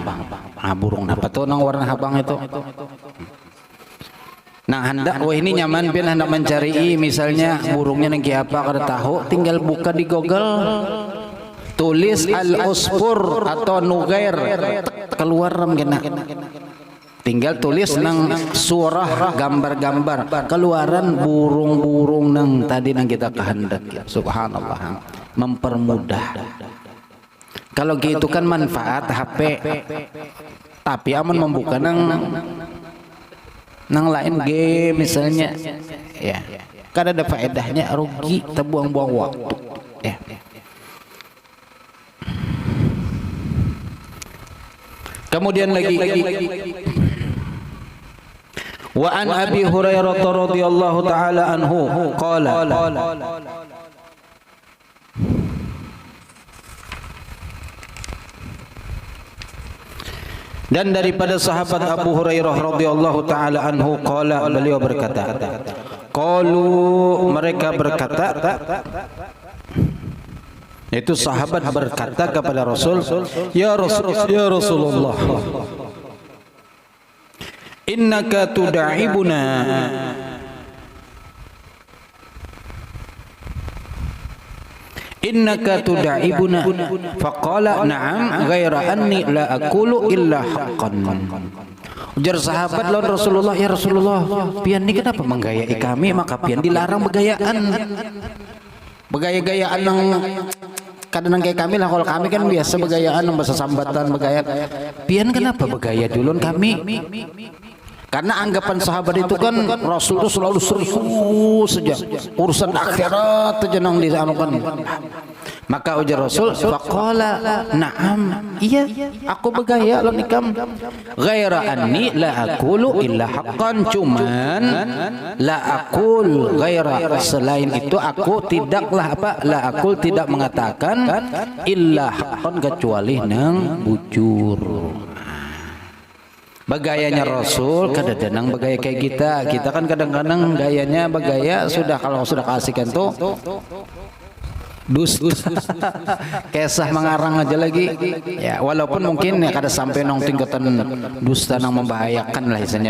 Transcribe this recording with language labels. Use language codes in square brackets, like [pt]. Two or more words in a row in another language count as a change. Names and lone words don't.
[bjn] Burung apa tuh nang warna habang itu? Nah hendak wah ini nyaman pian hendak mencari misalnya burungnya nang apa kada tahu, tinggal buka di Google, tulis al usfur atau nughair, keluar gena. Tinggal tulis nang surah gambar-gambar, keluaran burung-burung nang tadi nang kita kehendak. Subhanallah, mempermudah. Kalau gitu kan manfaat HP, tapi aman membuka nang lain game misalnya, ya. Kan ada faedahnya, rugi terbuang-buang waktu. Ya. Kemudian lagi. [ar] وعن أبي هريرة رضي الله تعالى عنه قال, [bjn] dan daripada sahabat Abu Hurairah [ar] radhiyallahu taala anhu qala, [bjn] beliau berkata, qalu, mereka berkata, itu sahabat berkata kepada Rasul, [ar] ya Rasulullah, إنك تداعبنا، إنك تداعبنا. فقال نعم غير أني لا أقول إلا حقا. [bjn] Ujar sahabat lawan Rasulullah, [ar] ya Rasulullah, [bjn] pian ini kenapa menggayai kami? Maka pian dilarang begayaan, begaya-gayaan yang kadang kayak kami lah. Kalau kami kan biasa begayaan, bahasa sambatan begaya. Pian kenapa begaya duluan kami? Karena anggapan sahabat itu kan Rasul itu selalu serius saja, urusan akhirat aja nang disanukan. Maka ujar Rasul, [ar] faqala na'am, [bjn] iya aku begaya lo nikam, [ar] غير أني لا أقول إلا حقا, cuman لا أقول غير, [bjn] selain itu aku tidaklah [ar] la aqul, [bjn] tidak mengatakan [ar] illa haqqan, [bjn] kecuali nang bujur. Bagayanya Rasul kadang-kadang bagaya kayak kita kan kadang-kadang gayanya bagaya sudah kalau sudah kasihkan tuh dusta kesah mengarang aja lagi ya, walaupun mungkin ya kada sampai nong tingkatan dusta yang membahayakan lah istilahnya.